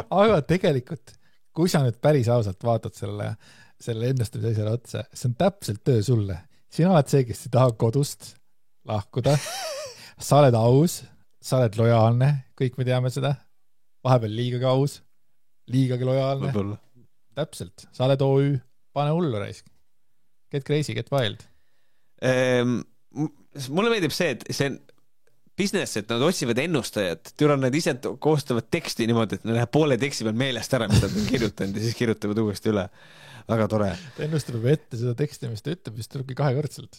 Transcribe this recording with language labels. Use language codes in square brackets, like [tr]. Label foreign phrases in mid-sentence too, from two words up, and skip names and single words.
[et] Aga tegelikult kui sa nüüd päris ausalt vaatad selle ennustamise asjale otsa, see on täpselt töö sulle. Sina oled see, kes ei taha kodust lahkuda. Sa oled aus, sa oled lojaalne, kõik me teame seda. Vahepeal liigagi aus, liigagi lojaalne. Võibolla. Täpselt, sa oled OÜ, pane hullu raisk. [en] Get crazy, get wild. [et] Mulle meeldib see, et see on business, et nad otsivad ennustajad, nad ise koostavad teksti niimoodi, et nad läheb poole teksti peal meelest ära, mis nad on kirjutanud ja siis kirjutavad uuesti üle. Väga tore. Ta ennustab ette seda teksti, mis ta ütleb, mis tulebki kahekordselt.